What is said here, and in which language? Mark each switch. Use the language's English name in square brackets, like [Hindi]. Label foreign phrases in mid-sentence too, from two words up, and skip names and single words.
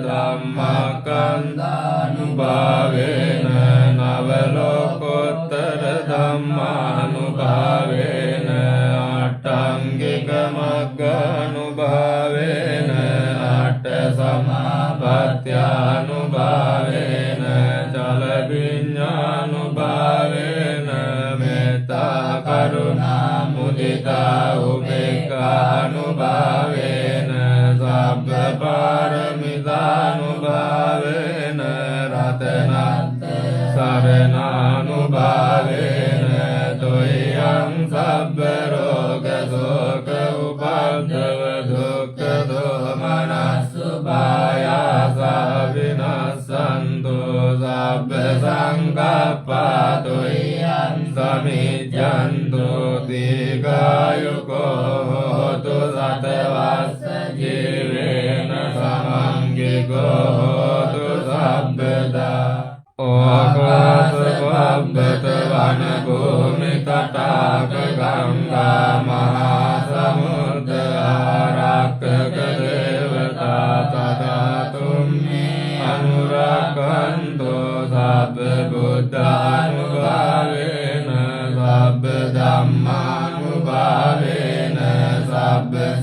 [Pali] ධම්මස්කන්ධානුභාවේන නවලෝකෝත්තර ධම්මානුභාවේන අට්ඨංගික මග්ගානුභාවේන අට්ඨ සමාපත්ත්‍යානුභාවේන චල විඤ්ඤානුභාවේන මෙත්තා කරුණා මුදිතා උපේක්ඛානුභාවේන සබ්බ පාරමිතානුභාවේන රතනත්ත සරණානුභාවේන තුයං සබ්බ රෝග ශෝක උපද්දව දුක්ඛ දෝමනස්සුභායාස විනස්සන්තු සබ්බ සංකප්පා තුයං සමිජ්ජන්තු දීඝායුකෝ හෝතු සතවස්ස ජීවේන සමංගිකෝ හෝතු සබ්බදා ඕකාස පබ්බත වන භූමි තටාක ගංගා මහා සමුද්‍ර ආරක්කක දේවතා තථාතුම්මේ අනුරක්ඛන්තෝ සබ්බ බුද්ධානුභාවේන සබ්බ ධම්මානුභාවේන සබ්බ